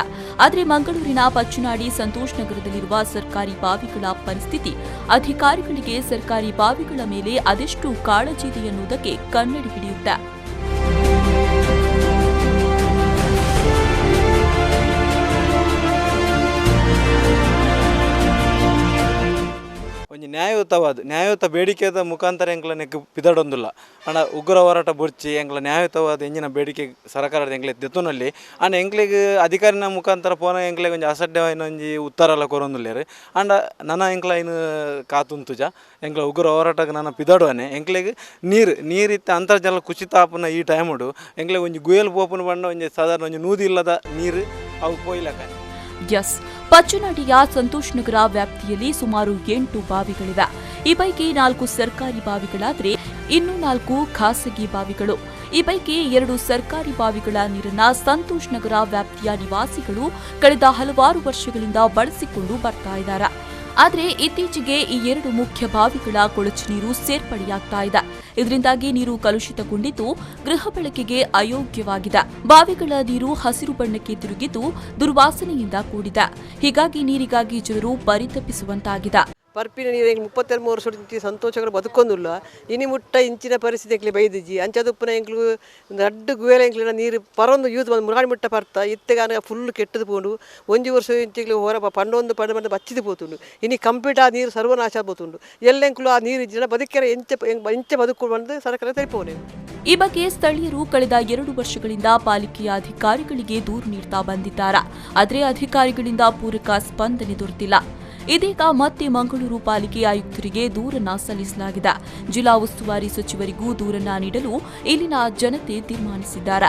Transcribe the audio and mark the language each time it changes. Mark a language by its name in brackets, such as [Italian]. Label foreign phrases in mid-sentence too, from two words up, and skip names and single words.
[Kannada] ಆದರೆ ಮಂಗಳೂರಿನ ಪಚನಾಡಿ ಸಂತೋಷ್ನಗರದಲ್ಲಿರುವ ಸರ್ಕಾರಿ ಬಾವಿಗಳ ಪರಿಸ್ಥಿತಿ ಅಧಿಕಾರಿಗಳಿಗೆ ಸರ್ಕಾರಿ ಬಾವಿಗಳ ಮೇಲೆ ಅದೆಷ್ಟು ಕಾಳಜಿ ಇದೆ ಎನ್ನುವುದಕ್ಕೆ ಕನ್ನಡಿ ಹಿಡಿಯುತ್ತೆ. [Tulu] ನ್ಯಾಯಯುತ ಬೇಡಿಕೆದ ಮುಖಾಂತರ ಎಂಗ್ಲ ಪಿದಡೊಂದಿಲ್ಲ ಅಣ್ಣ ಉಗ್ರ ಹೋರಾಟ ಬುಡ್ಚಿ ಎಂಗ್ಲ ನ್ಯಾಯಯುತವಾದ ಎಂಜಿನ ಬೇಡಿಕೆ ಸರ್ಕಾರದ ಎಂಗ್ಲೆ ದೆತ್ತುನಲ್ಲಿ ಅಣ್ಣ ಎಂಗ್ಲಿಗೆ ಅಧಿಕಾರಿನ ಮುಖಾಂತರ ಪೋನ ಎಂಗ್ಲಿಗೆ ಒಂಜಿ ಅಸಡ್ಡೆ ಒಂಜಿ ಉತ್ತರ ಎಲ್ಲ ಕೊರೊಂದುಲ್ಲೇರು ಅಂಡ ನನ್ನ ಎಂಗ್ಲ ಇನ್ನು ಕಾತುಂತುಜ ಎಂಗ್ಲ ಉಗ್ರ ಹೋರಾಟಕ್ಕೆ ನನ್ನ ಪಿದಡುವನೆ ಎಂಗ್ಲಿಗೆ ನೀರಿತ್ತ ಅಂತರ್ಜಲ ಕುಸಿತ ಆಪನ ಈ ಟೈಮುಡು ಎಂಗ್ಲಿಗೆ ಒಂಜಿ ಗುಯಲ್ ಪೋಪನ ಬಂಡ ಒಂಜಿ ಸಾಧಾರಣ ಒಂಜಿ ನೂದಿ ಇಲ್ಲದ ನೀರು ಅವು ಪೋಯ್ಲಕ. ಎಸ್, [Kannada] ಪಚನಾಡಿಯ ಸಂತೋಷ್ನಗರ ವ್ಯಾಪ್ತಿಯಲ್ಲಿ ಸುಮಾರು 8 ಬಾವಿಗಳಿವೆ. ಈ ಪೈಕಿ 4 ಸರ್ಕಾರಿ ಬಾವಿಗಳಾದರೆ ಇನ್ನು 4 ಖಾಸಗಿ ಬಾವಿಗಳು. ಈ ಪೈಕಿ 2 ಸರ್ಕಾರಿ ಬಾವಿಗಳ ನೀರನ್ನ ಸಂತೋಷ್ನಗರ ವ್ಯಾಪ್ತಿಯ ನಿವಾಸಿಗಳು ಕಳೆದ ಹಲವಾರು ವರ್ಷಗಳಿಂದ ಬಳಸಿಕೊಂಡು ಬರ್ತಾ ಇದ್ದಾರೆ. ಆದರೆ ಇತ್ತೀಚೆಗೆ ಈ 2 ಮುಖ್ಯ ಬಾವಿಗಳ ಕೊಳಚೆ ನೀರು ಸೇರ್ಪಡೆಯಾಗ್ತಾ ಇದೆ. ಇದರಿಂದಾಗಿ ನೀರು ಕಲುಷಿತಗೊಂಡಿದ್ದು ಗೃಹ ಬಳಕೆಗೆ ಅಯೋಗ್ಯವಾಗಿದೆ. ಬಾವಿಗಳ ನೀರು ಹಸಿರು ಬಣ್ಣಕ್ಕೆ ತಿರುಗಿದ್ದು ದುರ್ವಾಸನೆಯಿಂದ ಕೂಡಿದೆ. ಹೀಗಾಗಿ ನೀರಿಗಾಗಿ ಜನರು ಪರಿತಪಿಸುವಂತಾಗಿದೆ. [Tulu] ಪರ್ಪಿನ ನೀರು 32 ವರ್ಷ ಸಂತೋಷಗಳು ಬದುಕೊಂದಿಲ್ಲ. ಇನಿ ಮುಟ್ಟ ಇಂಚಿನ ಪರಿಸ್ಥಿತಿ ಬೈದಿಜ್ಜಿ ಅಂಚದುಪ್ಪನ ಎಂಕ್ಲು ದಡ್ಡ ಗುವೇಲ ಎಂಕ್ಲಿನ ನೀರು ಪರೊಂದು ಯೂಸ್ ಬಂದು ಮುರಾಡಿ ಮುಟ್ಟ ಬರ್ತಾ ಇತ್ತೆಗಾನ ಫುಲ್ ಕೆಟ್ಟದು ಪೋಂಡು 1 ವರ್ಷ ಇಂಚಿಗ್ಲು ಹೊರ ಪಂಡೊಂದು ಪಂಡ ಬಚ್ಚಿದು ಪೋತುಂಡು. ಇನಿ ಕಂಪ್ಲೀಟ್ ಆ ನೀರು ಸರ್ವನಾಶ ಆಗ್ಬೋತುಂಡು. ಎಲ್ಲೆಂಕ್ಲು ಆ ನೀರು ಇಜ್ಜಿನ ಬದುಕಿನ ಎಂಚ ಬದುಕು ಬಂದು ಸರ್ಕಾರ ತರಿಪೋನೆ. [Kannada] ಈ ಬಗ್ಗೆ ಸ್ಥಳೀಯರು ಕಳೆದ 2 ವರ್ಷಗಳಿಂದ ಪಾಲಿಕೆಯ ಅಧಿಕಾರಿಗಳಿಗೆ ದೂರು ನೀಡ್ತಾ ಬಂದಿದ್ದಾರೆ. ಆದರೆ ಅಧಿಕಾರಿಗಳಿಂದ ಪೂರಕ ಸ್ಪಂದನೆ ದೊರೆತಿಲ್ಲ. ಇದೀಗ ಮತ್ತೆ ಮಂಗಳೂರು ಪಾಲಿಕೆ ಆಯುಕ್ತರಿಗೆ ದೂರನ್ನ ಸಲ್ಲಿಸಲಾಗಿದೆ. ಜಿಲ್ಲಾ ಉಸ್ತುವಾರಿ ಸಚಿವರಿಗೂ ದೂರನ್ನ ನೀಡಲು ಇಲ್ಲಿನ ಜನತೆ ತೀರ್ಮಾನಿಸಿದ್ದಾರೆ.